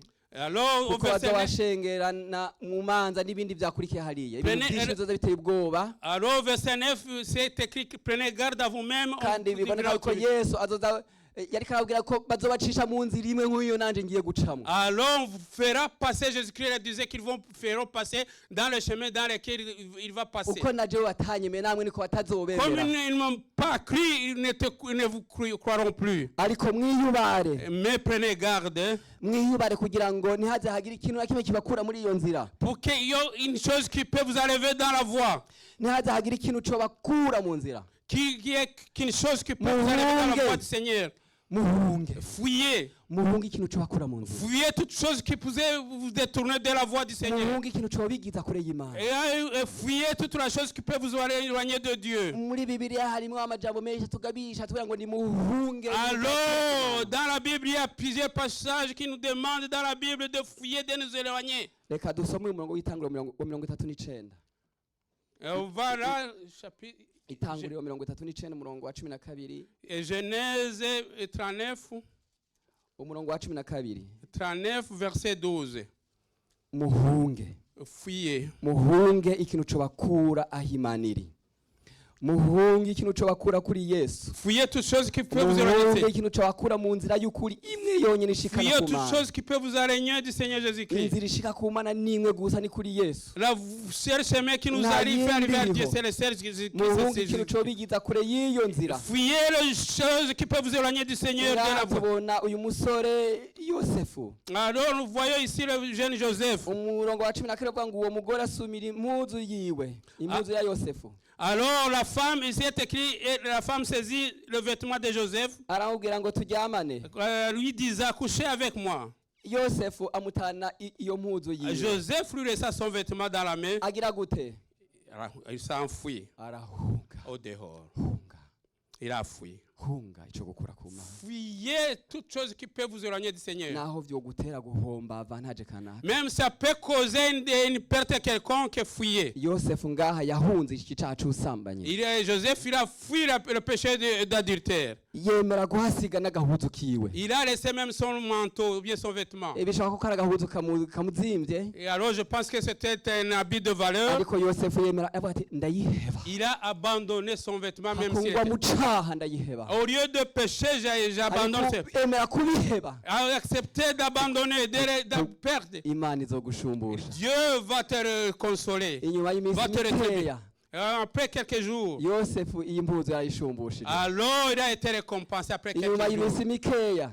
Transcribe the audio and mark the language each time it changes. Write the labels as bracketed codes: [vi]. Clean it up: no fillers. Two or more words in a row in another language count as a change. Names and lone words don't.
[fr] alors au [rn] kuko baza [fr] verset 9, [rn] bashengerana mu manza n'ibindi vyakurikiye hariya, ibintu [fr] Prenez- [rn] vyinshi bizoza biteye ubwoba. [fr] alors, verset 9, c'est écrit que prenez garde à vous-même. on [rn] Kandi [fr] vous [rn] biboneka [fr] dira [rn] ko [fr] autrui. [rn] Yesu azoza yariko arababwira ko bazobacisha mu nzira imwe nk'iyo nanje ngiye gucamo. [fr] Alors, on vous fera passer, Jésus-Christ disait qu'ils feront passer dans le chemin dans lequel il va passer. [rn] Uko na jewe watanyemeye namwe niko [fr] Comme [rn] batazobemera. [fr] ils n'ont pas cru, ils ne vous croiront plus. [rn] Ariko mwiyubare, [fr] Mais prenez garde [rn] mwiyubare kugira ngo ntihaze hagira ikintu na kimwe kibakura muri iyo nzira. [fr] pour qu'il y ait une chose qui peut vous enlever dans la voie. [rn] Ntihaze hagira ikintu cobakura mu nzira. [fr] Qu'il y ait qu'une chose qui peut vous enlever dans la voie du Seigneur. [rn] Muhunge, [fr] Fuyez. [rn] muhunge ikintu cobakura mu nzira. [fr] Fuyez toute chose qui pouvait vous détourner de la voie du Seigneur. [rn] Muhunge ikintu cobigiza kure y'Imana. [fr] Et fuyez toute la chose qui peut vous éloigner de Dieu. [rn] Muri Bibiliya harimo amajambo menshi tugabisha tuvuga ngo ni muhunge. [fr] Alors, dans la Bible, il y a plusieurs passages qui nous demandent dans la Bible de fuyer, de nous éloigner. [rn] Reka dusome umurongo w'itanguriro wa 39. [fr] Et on va là, chapitre [rn] Itanguriro 39 umurongo wa 12. [fr] Genèse 39, [rn] Umurongo wa 12. [fr] 39, verset 12. [rn] Muhunge. [fr] Fuyez. [rn] Muhunge ikintu cobakura aho Imana iri. Muhunge ikintu cobakura kuri Yesu. [fr] Fuyez toute chose qui peut vous [rn] Muhunge [fr] éloigner. [rn] ikintu cobakura mu nzira y'ukuri imwe yonyene ishikana [fr] Fuyez [rn] ku [fr] toute [rn] Mana. [fr] chose qui peut vous éloigner du Seigneur Jésus-Christ. [rn] Inzira ishika ku Mana ni imwe gusa ni kuri Yesu. [fr] La seule chemin qui nous [rn] Nta [fr] arrive à [rn] yindi [fr] arriver à Dieu, [rn] iriho. [fr] c'est le seul Jésus-Christ. [rn] Muhunge [fr] c'est [rn] ikintu [fr] Jésus. [rn] cobigiza kure y'iyo nzira. [fr] Fuyez les choses qui peuvent vous éloigner du Seigneur de la voie. [rn] tubona uyu musore Yosefu. [fr] Alors nous voyons ici le jeune Joseph. [rn] Umurongo wa 14 uvuga ngo uwo mugore asumira impuzu yiwe, impuzu ya Yosefu. [fr] Alors la femme, ici est écrit, et la femme saisit le vêtement de Joseph, [rn] Aramubwira ngo turyamane. [fr] lui disant, couchez avec moi. [rn] Yosefu amutana iyo mpuzu yiwe. [fr] Joseph lui laissa son vêtement dans la main, [rn] Agira gute? [fr] il s'est enfui [rn] Arahunga. [fr] au dehors. [rn] Hunga. [fr] Il a fui. [rn] Hunga ico gukura ku Mana. [fr] Fuyez toute chose qui peut vous éloigner du Seigneur. [rn] Naho vyogutera guhomba avantage kanaka. [fr] Même ça peut causer une perte quelconque, fuyez. [rn] Yosefu ngaha yahunze iki cyaha c'ubusambanyi. [fr] Joseph, il a fui le péché d'adultère. [rn] Yemera guhasiga n'agahuzu kiwe. [fr] Il a laissé même son manteau, ou bien son vêtement. [rn] Bishobora ko kari agahuzu kamuzimvye. [fr] Et alors je pense que c'était un habit de valeur. [rn] Ariko Yosefu yemera avuga ati ndayiheba. [fr] Il a abandonné son vêtement même s'il [rn] Hakungwa [fr] était... [rn] mu caha ndayiheba. [fr] Au lieu de pécher, j'abandonne. [rn] Ariko yemera kubiheba. [fr] A accepté d'abandonner, de perdre. [rn] Imana izogushumbusha. [fr] Dieu va te consoler. [rn] Inyuma y'iminsi [fr] Va te retenir. [rn] mikeya [fr] Après quelques jours, [rn] Yosefu iyi mpuzu yarayishumbushije. [fr] alors il a été récompensé après [rn] Inyuma [fr] quelques jours. [rn] y'iminsi mikeya